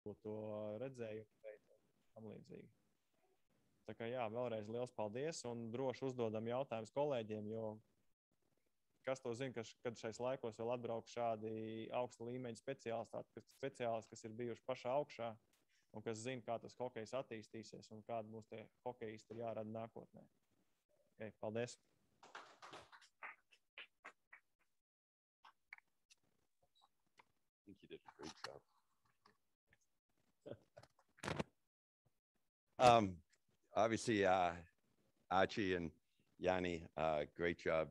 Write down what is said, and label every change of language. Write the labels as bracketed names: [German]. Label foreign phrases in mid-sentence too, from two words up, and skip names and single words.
[Latvian] to redzējumu veidu un tam līdzīgi. Tā kā jā, vēlreiz liels paldies un droši uzdodam jautājumus kolēģiem, jo kas to zina, kad šais laikos vēl atbrauc šādi augsta līmeņa speciālisti, kas ir bijuši pašā augšā un kas zina, kā tas hokejs attīstīsies un kādi mūs tie hokejisti ir jārada nākotnē. Okay, paldies! [English] I think you did a great job. Obviously, Archie and Yanni, great job.